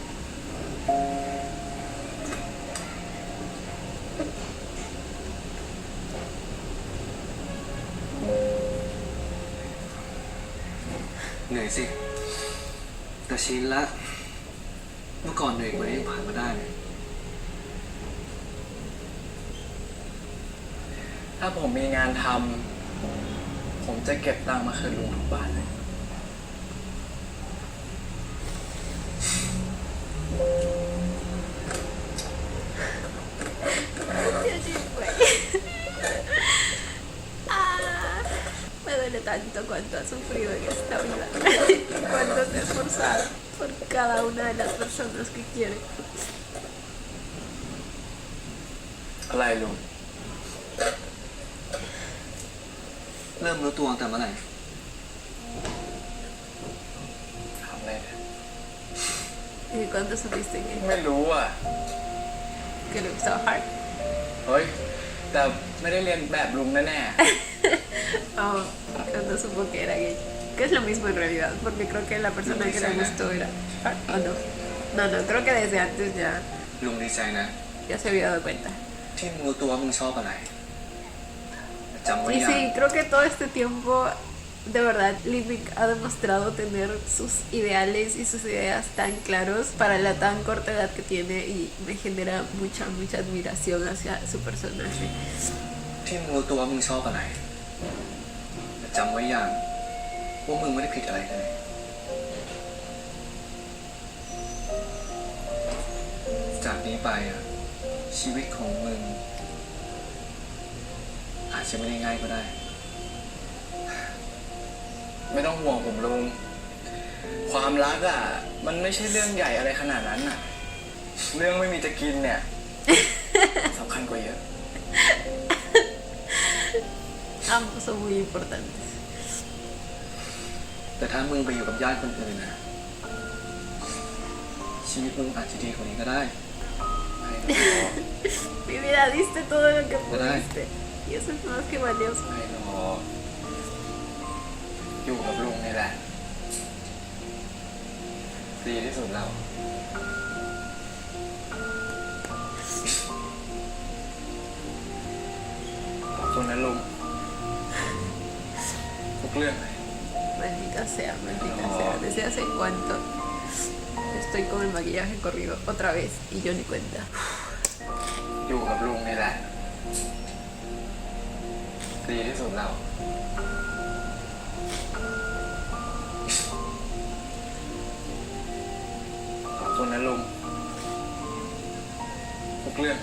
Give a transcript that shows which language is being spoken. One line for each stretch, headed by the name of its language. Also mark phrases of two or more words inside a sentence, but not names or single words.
Thai: เหนื่อยสิ แต่ชินละ เมื่อก่อนเหนื่อยกว่านี้ยังผ่านมาได้เลย ถ้าผมมีงานทำ ผมจะเก็บตังค์มาคืนลุงทุกบาทเลย
Spanish: Yo sí, güey. Ah, me duele tanto cuánto ha sufrido en esta vida. Cuánto se ha esforzado por cada una de las personas que quiere.
Thai: อะไรลุง เริ่มรู้ตัวตั้งแต่เมื่อไหร่ทำอะไรเนี่ย
Spanish: ¿Y cuánto supiste
Thai: ไม่รู้อ่ะ
Spanish: que le gustaba Hart?
Thai: เฮ้ย แต่ไม่ได้เรียนแบบลุงแน่
Spanish: Oh, cuando supo que era gay. Que es lo mismo en realidad, porque creo que la persona que le gustó era Hart, ¿o no? No, no, creo que desde antes
Thai: ๆลุงดีใจนะ
Spanish: ya se había dado cuenta.
Thai: ที่มึงรู้ตัวว่ามึงชอบอะไรจำไว้
Spanish: Y
Thai: ยัง
Spanish: sí, creo que todo este tiempo, de verdad, Liebig ha demostrado tener sus ideales y sus ideas tan claros para la tan corta edad que tiene y me genera mucha, mucha admiración hacia su personaje.
Thai: ที่มึงรู้ตัวว่ามึงชอบอะไรจำไว้ยังว่ามึงไม่ได้ผิดอะไรเลยจากนี้ไปอ่ะชีวิตของมึงอาจจะไม่ได้ง่ายก็ได้ ไม่ต้องห่วงผมลุง ความรักอ่ะ มันไม่ใช่เรื่องใหญ่อะไรขนาดนั้นอ่ะ เรื่องไม่มีจะกินเนี่ย สำคัญกว่าเยอะ
Spanish: Ambos son muy importantes.
Thai: แต่ถ้ามึงไปอยู่กับญาติคนอื่นนะชีวิตมึงอาจจะดีกว่านี้ก็ได้
Spanish: Mi vida, diste todo lo que ¿Verdad? pudiste. Y eso es más que valioso.
Thai: ไม่หรอกอยู่กับลุงนี่แหละ ดีที่สุดแล้ว ขอบคุณนะลุงทุกเรื่องเลย
Spanish: Maldita sea, maldita No. sea. ¿Desde hace cuánto estoy con el maquillaje corrido otra vez y yo ni cuenta?
Thai: อยู่กับลุงนี่แหละ ดีที่สุดแล้ว ขอบคุณนะลุงทุกเรื่องเลย